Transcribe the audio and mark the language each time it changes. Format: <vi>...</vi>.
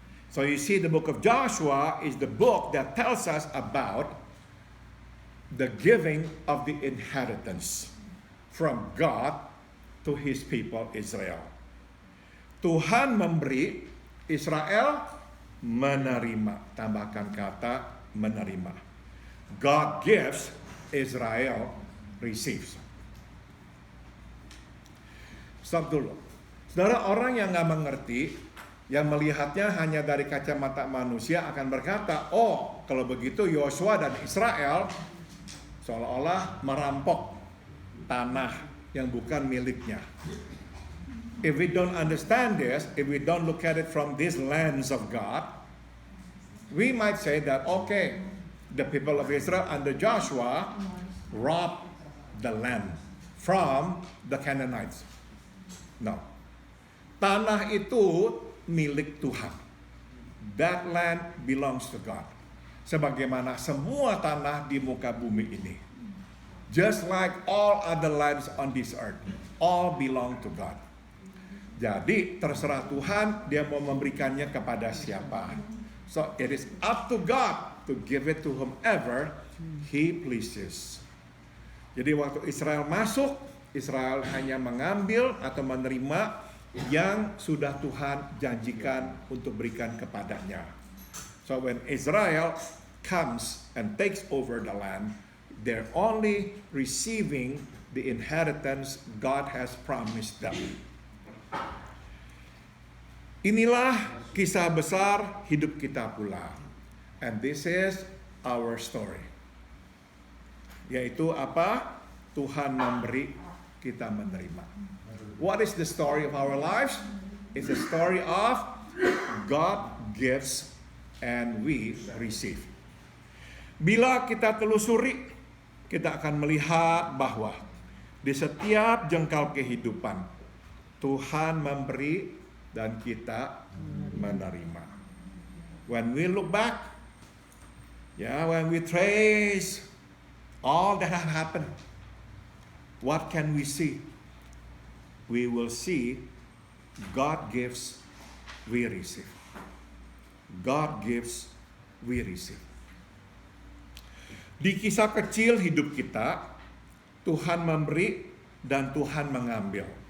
<en>So you see, the book of Joshua is the book that tells us about the giving of the inheritance from God to his people Israel.</en> <id>Tuhan memberi, Israel menerima. Tambahkan kata menerima.</id> <en>God gives, Israel receives.</en> <id>Stop dulu. Saudara, orang yang nggak mengerti, yang melihatnya hanya dari kacamata manusia akan berkata, oh kalau begitu Yosua dan Israel seolah-olah merampok tanah yang bukan miliknya.</id> <en>If we don't understand this, if we don't look at it from this lens of God, we might say that, okay, the people of Israel under Joshua robbed the land from the Canaanites. No.</en> <id>Tanah itu milik Tuhan.</id> <en>That land belongs to God.</en> <id>Sebagaimana semua tanah di muka bumi ini.</id> <en>Just like all other lands on this earth, all belong to God.</en> <id>Jadi terserah Tuhan dia mau memberikannya kepada siapa.</id> <en>So it is up to God to give it to whomever he pleases.</en> <id>Jadi waktu Israel masuk, Israel hanya mengambil atau menerima yang sudah Tuhan janjikan untuk berikan kepadanya.</id> <en>So when Israel comes and takes over the land, they're only receiving the inheritance God has promised them.</en> <id>Inilah kisah besar hidup kita pula.</id> <en>And this is our story.</en> <id>Yaitu apa? Tuhan memberi, kita menerima.</id> <en>What is the story of our lives? It's the story of God gives and we receive.</en> <id>Bila kita telusuri, kita akan melihat bahwa di setiap jengkal kehidupan Tuhan memberi dan kita menerima.</id> <en>When we look back, when we trace all that has happened, what can we see? We will see God gives, we receive. God gives, we receive.</en> <id>Di kisah kecil hidup kita, Tuhan memberi dan Tuhan mengambil.</id>